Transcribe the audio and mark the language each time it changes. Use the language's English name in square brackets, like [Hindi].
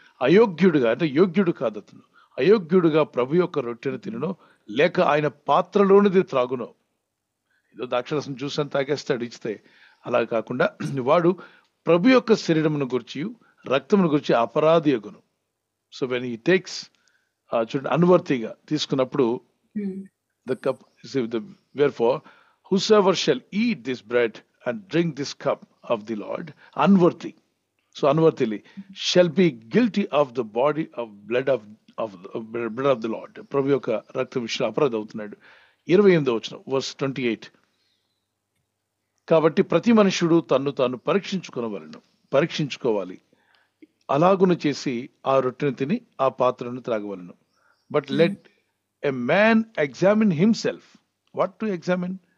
[Telugu] అయోగ్యుడుగా అంటే యోగ్యుడు కాదు అతను, అయోగ్యుడుగా ప్రభు యొక్క రొట్టెను తినను, లేక ఆయన పాత్రలోనిది త్రాగును. ఏదో ద్రాక్షరసం జ్యూస్ అని తాగేస్తాడు ఇస్తే, అలా కాకుండా వాడు ప్రభు యొక్క శరీరమును గురించి, రక్తమును గురించి అపరాధి యొగును. [English] so when he takes, [Telugu] చూడండి, అన్వర్తిగా తీసుకున్నప్పుడు [English] the cup, wherefore whosoever shall eat this bread and drink this cup of the Lord unworthy, so unworthily, shall be guilty of the body of blood of the Lord. [Telugu] ప్రభు యొక్క రక్త విషయంలో అపరాధి అవుతున్నాడు. 28వ వచనం, verse 28. కాబట్టి ప్రతి మనుషుడు తన్ను తాను పరీక్షించుకోవాలి, అలాగును చేసి ఆ రొట్టెను తిని ఆ పాత్రను త్రాగవలను. [English] But let a man examine himself. What to examine?